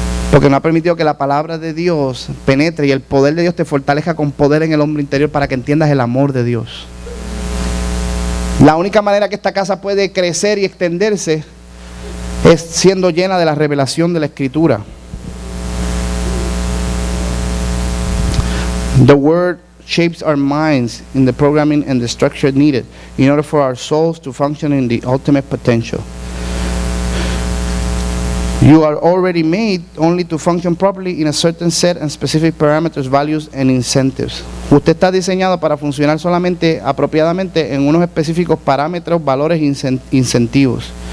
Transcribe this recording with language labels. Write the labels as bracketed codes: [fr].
[es] Porque no ha permitido que la palabra de Dios penetre y el poder de Dios te fortalezca con poder en el hombre interior, para que entiendas el amor de Dios. La única manera que esta casa puede crecer y extenderse es siendo llena de la revelación de la Escritura. [en] The Word shapes our minds in the programming and the structure needed in order for our souls to function in the ultimate potential. You are already made only to function properly in a certain set and specific parameters, values and incentives. [es] Usted está diseñado para funcionar solamente apropiadamente en unos específicos parámetros, valores e incentivos.